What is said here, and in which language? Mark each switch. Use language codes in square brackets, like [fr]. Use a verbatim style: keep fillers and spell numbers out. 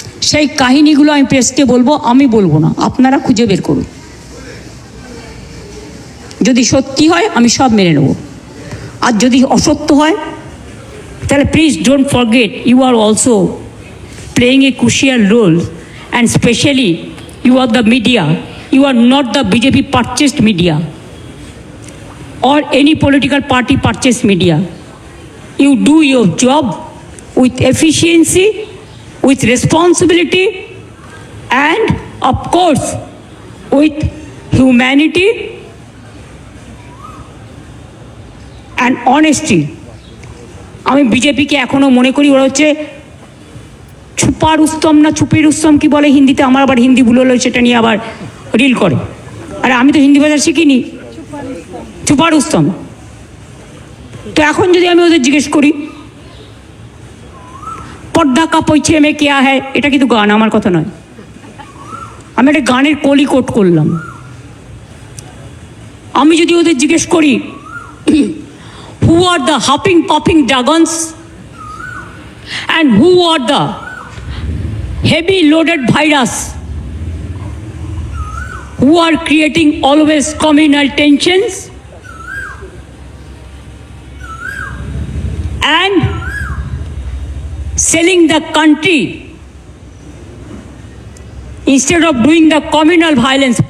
[bn] সেই কাহিনীগুলো আমি প্রেসকে বলবো, আমি বলবো না, আপনারা খুঁজে বের করুন। যদি সত্যি হয় আমি সব মেনে নেব, আর যদি অসত্য হয় তাহলে [en] Please don't forget you are also playing a crucial role, and specially you are the media. You are not the B J P purchased media or any political party purchased media. You do your job with efficiency, with responsibility, and of course with humanity and honesty. [bn] আমি বিজেপিকে এখনো মনে করি ওরা হচ্ছে ছুপা রুস্তম না ছুপি রুস্তম কি বলে হিন্দিতে, আমার আবার হিন্দি ভুল হলো সেটা নিয়ে আবার রিল করে। আরে আমি তো হিন্দি ভাষা শিখিনি, ছুপা রুস্তম। তো এখন যদি আমি ওদের জিজ্ঞেস করি [hi] পর্দা কাপড়ছে মে কেয়া হ্যায়, [bn] এটা কিন্তু গান, আমার কথা নয়, আমি একটা গানের কলি কোট করলাম। আমি যদি ওদের জিজ্ঞেস করি [en] Who are the hopping popping dragons and who are the heavy loaded virus who are creating always communal tensions and selling the country instead of doing the communal violence.